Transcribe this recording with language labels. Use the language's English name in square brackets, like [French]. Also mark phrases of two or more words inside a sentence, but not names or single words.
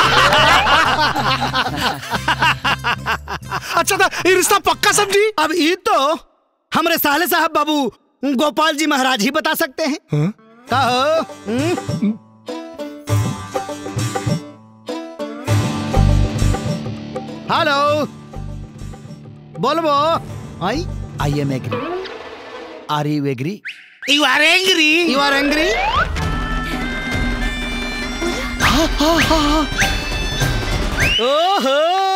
[Hindi] अच्छा था ये रिश्ता पक्का समझी। अब ये तो हमरे साले साहब बाबू गोपाल जी महाराज ही बता सकते हैं। हाँ? कहो। हेलो बोलबो। [English] I am agree. Are you agree? You are angry. You are angry? ओहो